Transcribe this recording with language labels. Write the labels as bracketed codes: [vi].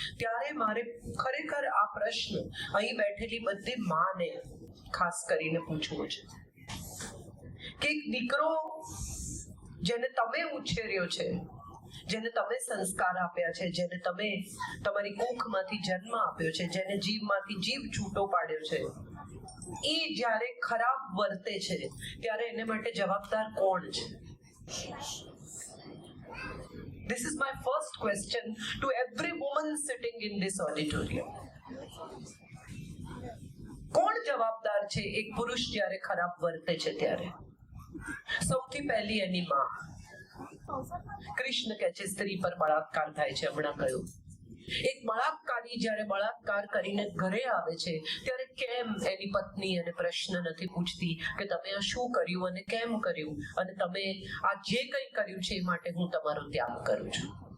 [gu] ત્યારે મારે ખરેખર આ પ્રશ્ન અહીં બેઠેલી બધી માને ખાસ કરીને પૂછવો છે કે એક દીકરો જેને તમે ઉછેર્યો છે, જેને તમે સંસ્કાર આપ્યા છે, જેને તમે તમારી કુખમાંથી જન્મ આપ્યો છે, જેને જીવમાંથી જીવ છૂટો પાડ્યો છે, એ જ્યારે ખરાબ વર્તે છે ત્યારે એને માટે જવાબદાર કોણ છે? [en] This is my first question to every woman sitting in this auditorium. [gu] કોણ જવાબદાર છે એક પુરુષ જ્યારે ખરાબ વર્તે છે ત્યારે? સૌથી પહેલી એની માં. કૃષ્ણ કહે છે સ્ત્રી પર બળાત્કાર થાય છે. હમણાં કહ્યું એક બળાત્કારી જ્યારે બળાત્કાર કરીને ઘરે આવે છે ત્યારે કેમ એની પત્ની એને પ્રશ્ન નથી પૂછતી કે તમે આ શું કર્યું અને કેમ કર્યું, અને તમે આ જે કંઈ કર્યું છે એ માટે હું તમારો ત્યાગ કરું છું.